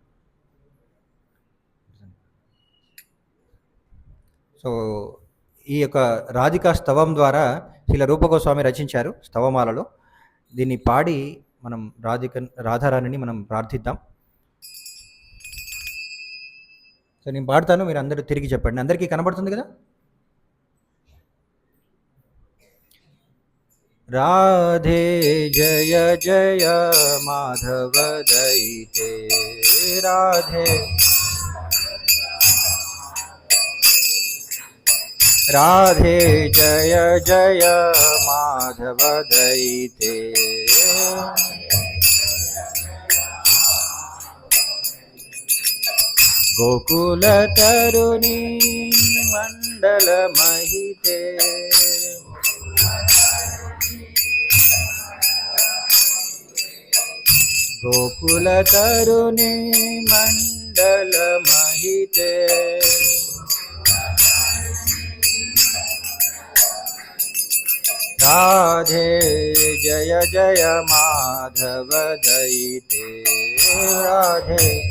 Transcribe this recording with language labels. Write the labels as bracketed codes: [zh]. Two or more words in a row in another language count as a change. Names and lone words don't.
[te] సో ఈ యొక్క రాధికా స్తవం ద్వారా శ్రీల రూపగోస్వామి రచించారు స్తవమాలలో. దీన్ని పాడి మనం రాధారాణిని మనం ప్రార్థిద్దాం. సో నేను పాడతాను, మీరు అందరూ తిరిగి చెప్పండి. అందరికీ కనబడుతుంది కదా? [sa] राधे जय जय माधव दैते राधे राधे जय जय माधव दैते गोकुल तरुणी मंडल महिते गोकुल तरुणी मंडल महिते राधे जय जय माधव दैते राधे